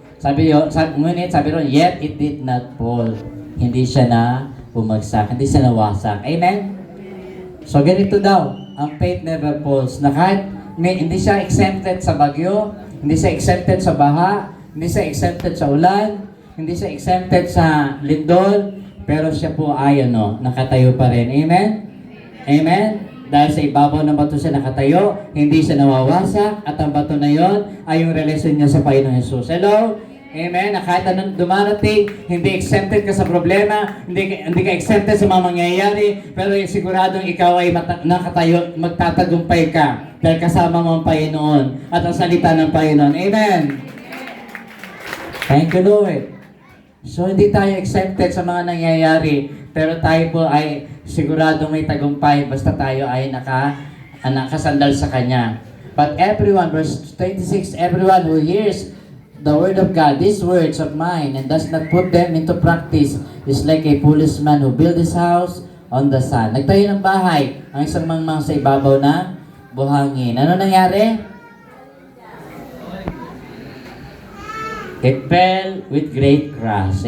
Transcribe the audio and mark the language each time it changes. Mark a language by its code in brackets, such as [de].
[tl] Ngunit sabi ron, [en] yet it did not fall. [tl] Hindi siya na bumagsak, hindi siya nawasak. Amen? So ganito daw, ang faith never falls. Na kahit hindi siya exempted sa bagyo, hindi siya exempted sa baha, hindi siya exempted sa ulan, hindi siya exempted sa lindol, pero siya po ay nakatayo pa rin. Amen? Amen? Dahil sa ibabaw ng bato siya nakatayo, hindi siya nawawasak, at ang bato na yon ay yung relasyon niya sa Panginoon Jesus. Hello? Amen? Na kahit anong dumarating, hindi exempted ka sa problema, hindi ka exempted sa mga mangyayari, pero siguradong ikaw ay nakatayo, magtatagumpay ka dahil kasama mo ang Panginoon at ang salita ng Panginoon. Amen? [en] Thank you, Lord. [tl] So, hindi tayo exempted sa mga nangyayari, pero tayo po ay siguradong may tagumpay basta tayo ay nakasandal sa Kanya. [en] But everyone, verse 26, everyone who hears the word of God, these words of mine, and does not put them into practice, is like a foolish man who built his house on the sand. [tl] Nagtayo ng bahay, ang isang mangmang sa ibabaw na buhangin. Ano nangyari? [en] It fell with great crash.